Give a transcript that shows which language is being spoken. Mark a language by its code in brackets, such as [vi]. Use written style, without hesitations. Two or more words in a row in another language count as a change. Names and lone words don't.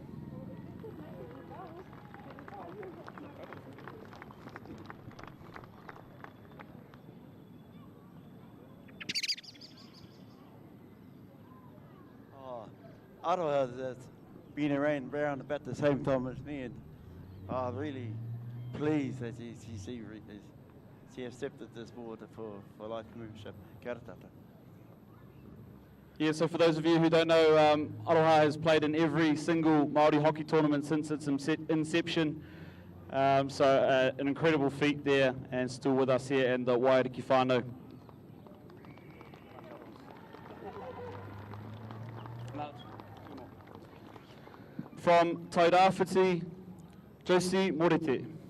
[en] Aroha has been around about the same time as me, and I'm really pleased that she accepted this board for life membership. [mi] Kia ora tātou. [en] Yeah, so for those of you who don't know, Aroha has played in every single Māori hockey tournament since its inception. So an incredible feat there, and still with us here in the Waiariki whānau. From Tairāwhiti, Josie Morete.